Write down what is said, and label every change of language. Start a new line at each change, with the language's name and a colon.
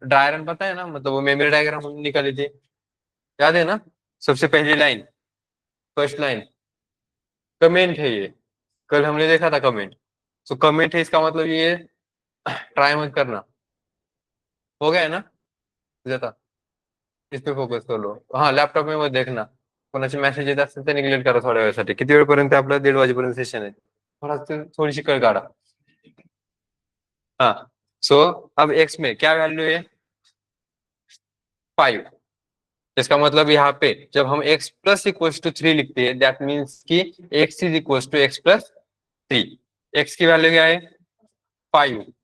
Hindi: Diagram पता है ना, मतलब वो मेमोरी डायग्राम हमने निकाली थी, याद है ना? सबसे पहली लाइन, फर्स्ट लाइन कमेंट है ये, कल हमने देखा था कमेंट। तो कमेंट है इसका मतलब ये ट्राई मत करना। हो गया है ना? जाता, इस पे फोकस कर लो। हा लॅपटॉप में मत देखना,
Marathi: कोणाचे मेसेज येत असतील तर निग्लेक्ट करा थोड्या वेळासाठी। किती वेळपर्यंत आहे आपलं? 1:30 वाजेपर्यंत सेशन आहे, थोड़ा थोडीशी कळ काढा।
Hindi: हाँ। सो अब एक्स में क्या वैल्यू है? 5। इसका मतलब यहाँ पे जब हम x प्लस इक्वल टू 3 लिखते हैं,
English: that means
Hindi: कि
English: x is equal to x plus 3।
Hindi: X की वैल्यू क्या है? 5।